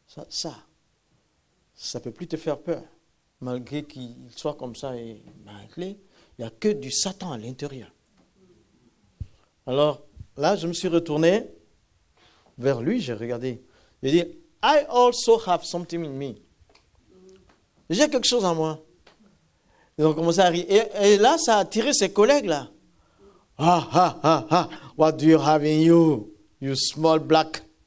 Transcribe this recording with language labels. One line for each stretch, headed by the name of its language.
French: Ça ne peut plus te faire peur. Malgré qu'il soit comme ça et malgré, il n'y a que du Satan à l'intérieur. Alors là, je me suis retourné vers lui, j'ai regardé. J'ai dit,
English: I also have something in me.
French: J'ai quelque chose en moi. Ils ont commencé à rire. Et là, ça a attiré ses collègues là.
English: Ah, ah, ah, ah, what do you have in you, you small black?